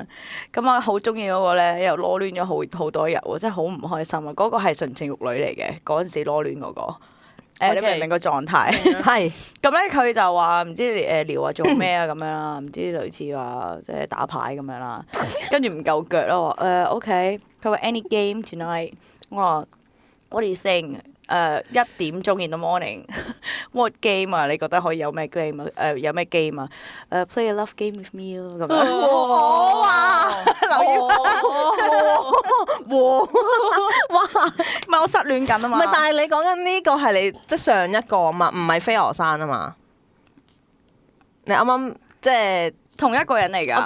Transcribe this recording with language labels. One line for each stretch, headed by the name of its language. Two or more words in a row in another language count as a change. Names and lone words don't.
Cantonese: 咁我好中意嗰個咧，又囉攣咗好多日喎，真係好唔開心啊！嗰個係純情玉女嚟嘅，嗰陣時囉攣嗰個。你明唔明個狀態？係。咁咧佢就話唔知聊啊做咩啊咁樣啦，唔知類似話即係打牌咁樣啦。跟住唔夠腳咯，OK。佢話
English: any game tonight。
Cantonese: 我話
English: what do you think？
Cantonese: 1 點鐘
English: in the morning，what game
Cantonese: 啊？你覺得可以有咩 game 啊？有咩 game 啊 ？
English: play a love game with me
Cantonese: 咯咁樣。哇！哇！唔係我失戀緊啊嘛。唔係，但係你講緊呢個係你即係上一個啊嘛，唔係飛鵝山啊嘛。你啱啱即係同一個人嚟㗎，